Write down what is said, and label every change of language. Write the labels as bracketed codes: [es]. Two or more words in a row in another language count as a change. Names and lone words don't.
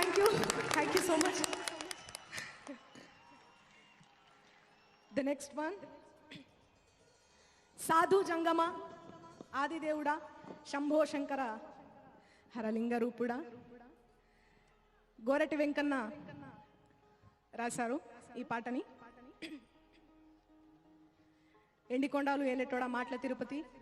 [en] you so much. The next one, [te] Sadhu Jangama, Adi Devuda, Shambho Shankara, Haralinga Rupuda, Gorati Venkanna రాశారు ఈ పాటని. ఎండికొండాలు ఏలేటోడా మాటల తిరుపతి.